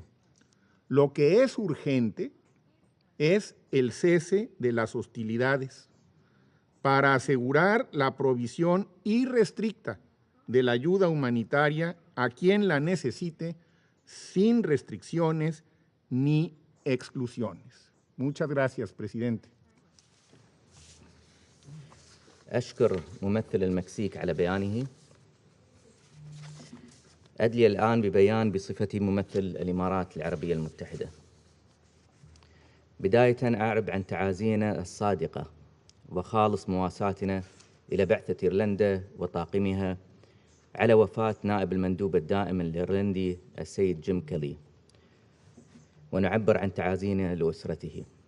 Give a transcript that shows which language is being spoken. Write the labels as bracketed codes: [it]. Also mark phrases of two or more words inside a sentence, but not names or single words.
[es] Lo que es urgente es el cese de las hostilidades para asegurar la provisión irrestricta de la ayuda humanitaria a quien la necesite sin restricciones ni exclusiones. Muchas gracias, presidente. [ar] أشكر ممثل المكسيك على بيانه. أدلي الآن ببيان بصفتي ممثل الإمارات العربية المتحدة. بداية أعرب عن تعازينا الصادقة وخالص مواساتنا إلى بعثة إيرلندا وطاقمها على وفاة نائب المندوب الدائم الإيرلندي السيد جيم كيلي، ونعبر عن تعازينا لأسرته.